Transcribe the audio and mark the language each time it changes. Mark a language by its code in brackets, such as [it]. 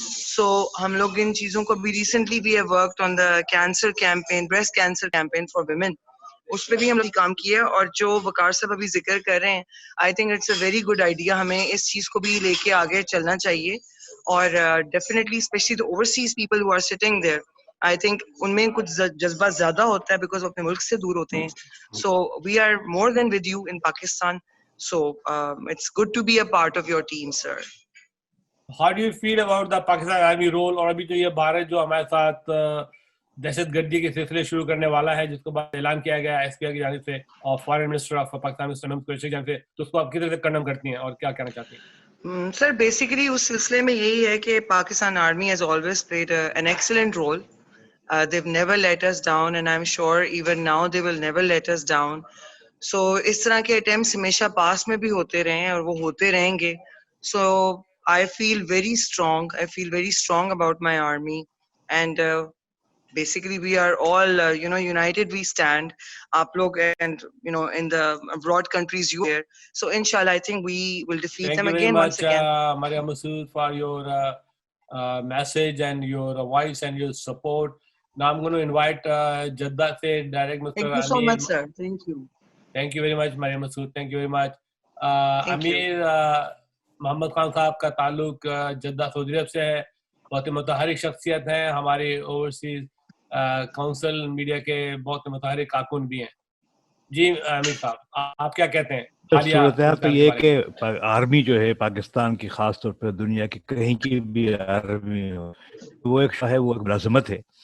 [en] So [ur] ہم لوگ ان چیزوں کو بھی [en] recently we have worked on the cancer campaign, breast cancer campaign for women. [ur] اس پہ بھی ہم نے کام کیا, اور جو وقار صاحب ابھی ذکر کر رہے ہیں [en] I think it's a very good idea. [ur] ہمیں اس چیز کو بھی لے کے آگے چلنا چاہیے, اور definitely [en] especially the overseas people who are sitting there, I think [ur] in میں کچھ جذبہ زیادہ ہوتا ہے بیکاز وہ اپنے ملک سے دور ہوتے ہیں. [en] So we are more than with you in Pakistan. So it's good to be a part of your team, sir. How do you feel about the Pakistan Army role, [ur] اور ابھی جو یہ بھارت جو ہمارے ساتھ دہشت گردی کے سلسلے شروع کرنے والا ہے, جس کو بعد اعلان کیا گیا ایس پی آئی کی جانب سے اور foreign minister of Pakistan mister Mahmood Qureshi کی جانب سے, تو اس کو آپ کس طرح سے کنڈم کرتی ہیں اور کیا کہنا چاہتی ہیں؟ [en] sir basically [ur] اس سلسلے میں یہی ہے کہ [en] Pakistan army has always played an excellent role. They've never let us down, and I'm sure even now they will never let us down. [ur] So اس طرح کے اٹیمپٹس ہمیشہ پاس میں بھی ہوتے رہے ہیں اور وہ ہوتے رہیں گے. [en] So I feel very strong about my army, and basically we are all united we stand. [ur] Aap log [en] and in the abroad countries you here, so inshallah I think we will defeat them again once again. Maryam Masood, for your message and your voice and your support. Now I'm going to invite Jeddah se direct Mr. Thank you so much, sir. Thank you very much, Maryam Masood. Thank you very much. Thank you. [ur] امیر محمد خان صاحب کا تعلق Jeddah سعودی عرب سے ہے, بہت متحرک شخصیت ہیں, ہماری اوورسیز کونسل میڈیا کے بہت متحرک کارکن بھی ہیں. جی امیر صاحب, آپ کیا کہتے ہیں؟ صورتحال تو یہ کہ آرمی جو ہے پاکستان کی, خاص طور پہ دنیا کی کہیں کی بھی آرمی ہو, وہ ایک ہے, وہ ایک ملازمت ہے.